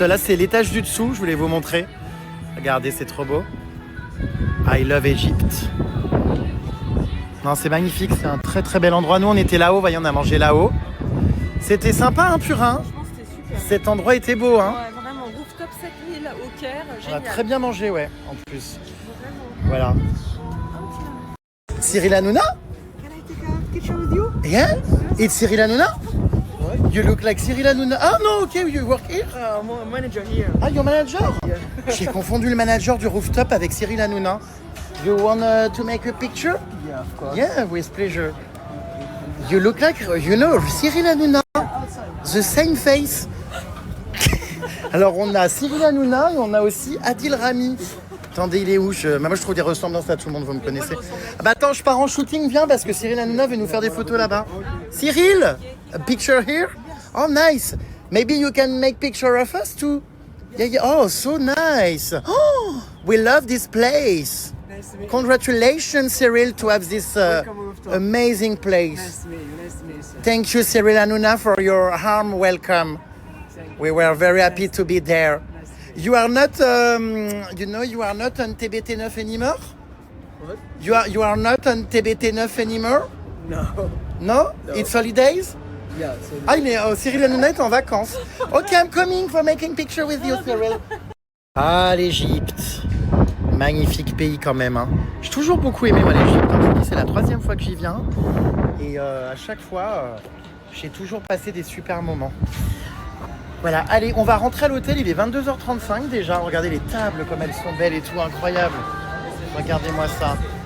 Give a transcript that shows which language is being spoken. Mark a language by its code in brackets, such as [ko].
[fr] Là, c'est l'étage du dessous, je voulais vous montrer. Regardez, c'est trop beau. [en] I love Egypt. [fr] Non, c'est magnifique, c'est un très très bel endroit. Nous, on était là-haut, voyez, on a mangé là-haut. C'était sympa, hein, Purin? Franchement, c'était super. Cet endroit était beau, hein. Ouais, vraiment, rooftop 7000 au Caire, On a génial. très bien mangé, ouais, en plus. Vraiment. Voilà. Cyril Hanouna? [en] Can I take a picture with you? Yeah? It's Cyril Hanouna? You look like Cyril Hanouna. Ah non, ok, you work here? Manager here. Ah, your manager? [fr] J'ai confondu le manager du rooftop avec Cyril Hanouna. [en] You want to make a picture? Yeah, of course. Yeah, with pleasure. You look like, you know, Cyril Hanouna. The same face. [fr] Alors, on a Cyril Hanouna et on a aussi Adil Rami. Attendez, il est où? Moi, je trouve des ressemblances à tout le monde, vous me connaissez. Ah bah attends, je pars en shooting, viens, parce que Cyril Hanouna veut nous faire des photos là-bas. [en] Cyril, a picture here? Oh, nice. Maybe you can make picture of us too. Yeah, yeah. Oh, so nice. Oh, we love this place. Nice to meet you. Congratulations, Cyril, to have this Welcome, rooftop. amazing Nice place. to meet you. Nice to meet you, sir. Thank you, Cyril Hanouna, for your warm welcome. Thank you. We were very happy to be there. You are not, you are not on TBT9 anymore? What? You are not on TBT9 anymore? No. No? It's holidays? Yeah, so [fr] Ah, Cyril Hanouna est en vacances. [en] Ok, I'm coming for making picture with you, Cyril. [fr] Ah, l'Égypte. Magnifique pays quand même. Hein. J'ai toujours beaucoup aimé moi l'Égypte. Hein. Je vous dis, c'est la 3e fois que j'y viens. Et à chaque fois, j'ai toujours passé des super moments. Voilà, allez, on va rentrer à l'hôtel. Il est 22h35 déjà. Regardez les tables comme elles sont belles et tout, incroyable. Regardez-moi ça.